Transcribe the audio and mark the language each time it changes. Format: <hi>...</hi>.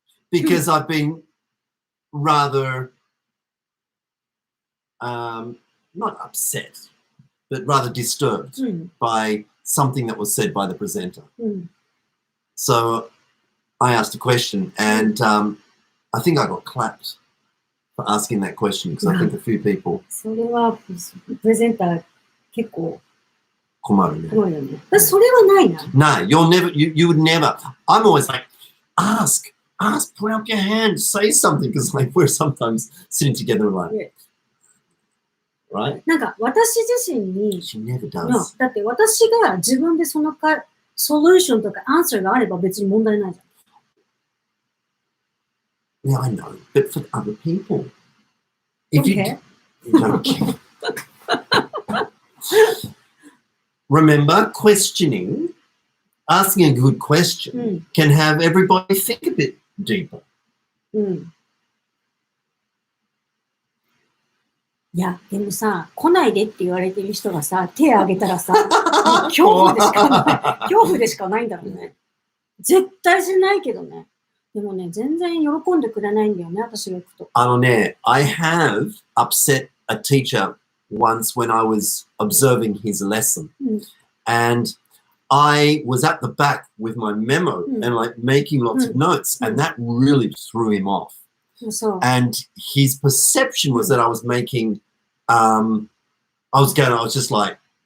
<en>Because I've been rather, not upset, but rather disturbed by something that was said by the presenter. So I asked a question, and I think I got clapped for asking that question, because I think a few people.</en> <ja>それはプレゼンター結構困るね。困るよね。私それはないな。</ja> <en>No, you would never. I'm always like, ask, put up your hand, say something, because like we're sometimes sitting together like, right?</en> <ja>なんか私自身に、</ja> <en>She never does.</en> <ja>だって私が自分でそのソリューションとかアンサーがあれば別に問題ないじゃん。</ja> <en>Yeah, I know, but for other people, if you don't care. Remember, questioning, asking a good question can have everybody think a bit deeper.</en> <ja>いや、でもさ、来ないでって言われてる人がさ、手を挙げたらさ、恐怖でしかない。恐怖でしかないんだろうね。絶対しないけどね。でもね、全然喜んでくれないんだよね、私が行くと。</ja> <en>I have upset a teacher once when I was observing his lesson. And I was at the back with my memo and like making lots of notes, and that really threw him off. And his perception was that I was making, I was just like,</en>